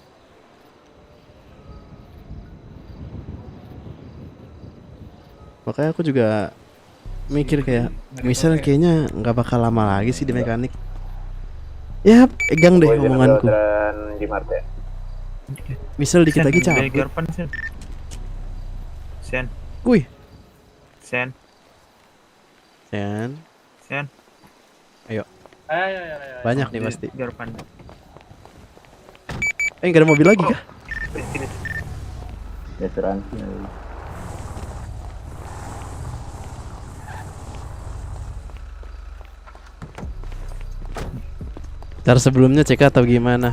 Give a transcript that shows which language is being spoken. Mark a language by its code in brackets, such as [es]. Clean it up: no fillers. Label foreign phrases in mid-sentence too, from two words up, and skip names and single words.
[id] Makanya aku juga mikir kayak misal kayaknya nggak bakal lama lagi sih di mekanik. Ya, pegang deh omonganku. Misal dikit lagi cabut. Garpan Sen. Sen. Wih. Sen. Sen. Sen. Ayo. Ayo. Banyak nih pasti. Garpan. Nggak ada mobil lagi kah? Asuransi. Cara sebelumnya cek atau gimana?